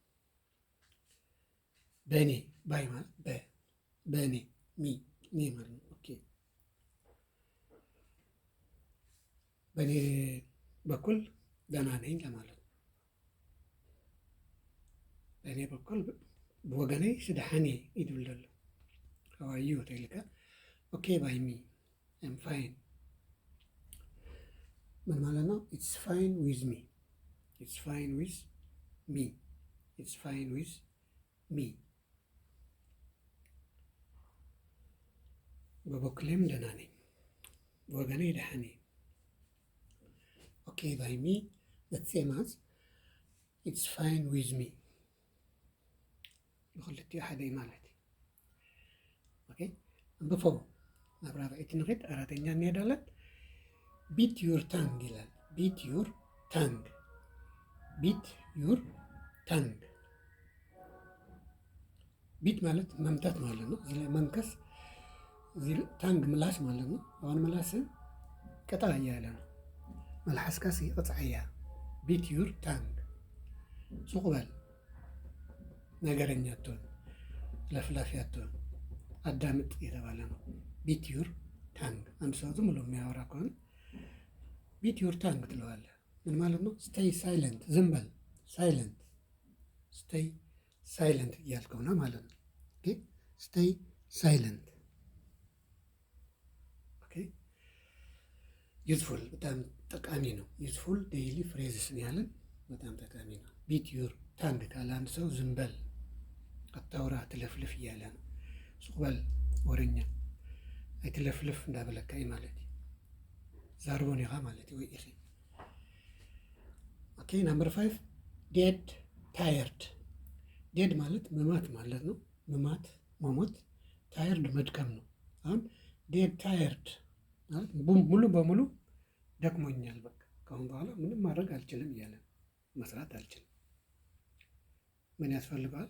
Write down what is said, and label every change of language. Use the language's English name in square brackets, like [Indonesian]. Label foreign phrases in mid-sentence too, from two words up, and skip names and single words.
[Amharic] በእኔ ባይ ማለት በእኔ ሚ እኔ ማለት ነው። ኦኬ በእኔ በኩል ደህና ነኝ ለማለት ነው። በእኔ በኩል [Tigrinya] ብወገነይ ስድሓኒ ይድብል ደሎ ሃዋዩ ተይልካ [English] OK by me I'm fine [Amharic] ምን ማለት ነው? [English] it's fine with me, it's fine with me, it's fine with me። [Amharic] በበኩሌም ደህና ነኝ፣ በወገኔ ደህና ነኝ። [English] OK by me the same as it's fine with me፣ [Tigrinya] ብክልቲኡ ሓደ እዩ ማለት እዩ። [English] ኦኬ [Tigrinya] አንብፎ ናብ ራብዒቲ ንኸይድ። [Amharic] አራተኛ እንሄዳለን። [English] bite your tongue ይላል። bite your tongue, bite your tongue። [Amharic] ቢት ማለት መምታት ማለት ነው። እዚህ ላይ መንከስ፣ እዚህ ታንግ ምላስ ማለት ነው። አሁን ምላስን ቅጣ እያለ ነው። [Tigrinya] መልሓስካሲ ቅፅዐ እያ። [English] bite your tongue [Amharic] ሱቕ በል፣ ነገረኛ አትሆን፣ ለፍላፊ አትሆን፣ አዳምጥ የተባለ ነው። ቢት ዩር ታንግ። አንድ ሰው ዝም ብሎ የሚያወራ ከሆነ ቢት ዩር ታንግ ትለዋለህ። ምን ማለት ነው? [English] stay silent፣ [Amharic] ዝም በል። [English] silent, stay silent [Amharic] እያልከው ነው ማለት ነው። [English] OK stay silent። OK useful [Amharic] በጣም ጠቃሚ ነው። [English] useful daily phrases [Amharic] ነው ያለን፣ በጣም ጠቃሚ ነው። [English] bite your tongue [Amharic] ካለ አንድ ሰው ዝም በል፣ አታውራ፣ አትለፍልፍ እያለ ነው። [Tigrinya] ሱቅ በል ወረኛ፣ አይትለፍልፍ እንዳበለካይ ማለት ዛርቦን ኢኻ ማለት ወይ ኢኺ። [English] OK number 5 dead tired። [Amharic] ዴድ ማለት መማት ማለት ነው። መማት መሞት፣ ታየርድ መድከም ነው። አሁን [English] dead tired [Amharic] ማለት ሙሉ በሙሉ ደክሞኛል፣ በቃ ከአሁን በኋላ ምንም ማድረግ አልችልም እያለ መስራት አልችልም። ምን ያስፈልገዋል?